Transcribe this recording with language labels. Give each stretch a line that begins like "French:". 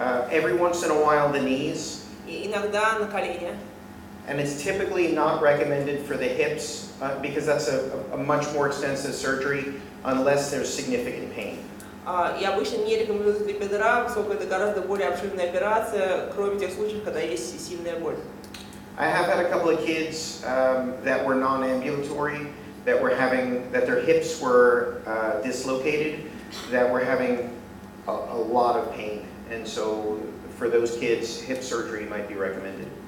English: Every once in a while, the knees.
Russian: И иногда на колени.
English: And it's typically not recommended for the hips because that's a much more extensive surgery unless there's significant pain.
Russian: И обычно не рекомендуется для бедра, поскольку это гораздо более обширная операция, кроме тех случаев, когда есть сильная боль.
English: I have had a couple of kids that were non-ambulatory, that their hips were dislocated, that were having a lot of pain. And so for those kids, hip surgery might be recommended.